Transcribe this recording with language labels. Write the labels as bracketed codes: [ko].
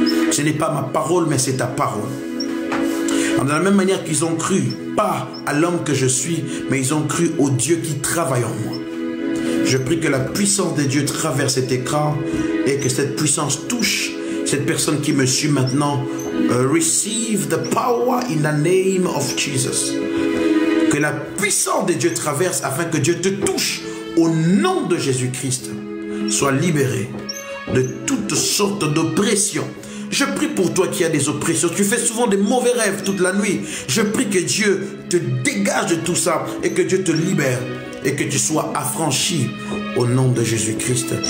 [fr] Ce n'est pas ma parole, mais c'est ta parole. De la même manière qu'ils ont cru, pas à l'homme que je suis, mais ils ont cru au Dieu qui travaille en moi. Je prie que la puissance de Dieu traverse cet écran et que cette puissance touche cette personne qui me suit maintenant. [en] Receive the power in the name of Jesus. [fr] Que la puissance de Dieu traverse afin que Dieu te touche au nom de Jésus-Christ. Sois libéré de toutes sortes d'oppressions. Je prie pour toi qui as des oppressions. Tu fais souvent des mauvais rêves toute la nuit. Je prie que Dieu te dégage de tout ça et que Dieu te libère et que tu sois affranchi au nom de Jésus-Christ.